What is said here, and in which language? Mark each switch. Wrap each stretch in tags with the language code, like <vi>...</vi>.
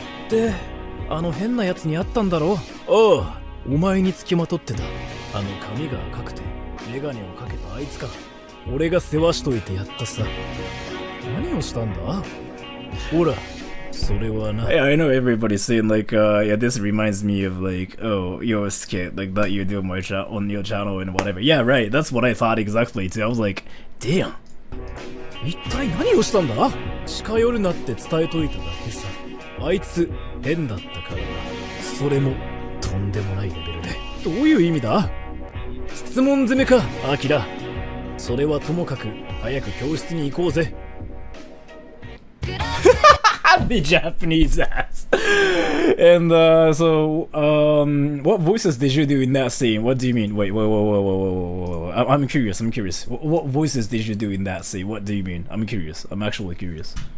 <ja>で、あの変なやつに会ったんだろ？ああ、お前につきまとってた。あの髪が赤くて、メガネをかけたあいつか。俺が世話しといてやったさ。何をしたんだ？ほら、それはな。</ja> <en>Yeah, I know everybody's saying like, yeah, this reminds me of like, oh, you're a skit like that you do on your channel and whatever. Yeah, right. That's what I thought exactly too. I was like, damn.</en> <ja>一体何をしたんだ？近寄るなって伝えといただけさ。あいつ変だったからな。それもとんでもないレベルで。どういう意味だ？質問攻めか、アキラ。それはともかく早く教室に行こうぜ。</ja> <en>The Japanese ass. And so, what voices did you do in that scene? What do you mean? Wait. I'm curious. What voices did you do in that scene? What do you mean? I'm curious. I'm actually curious.</en>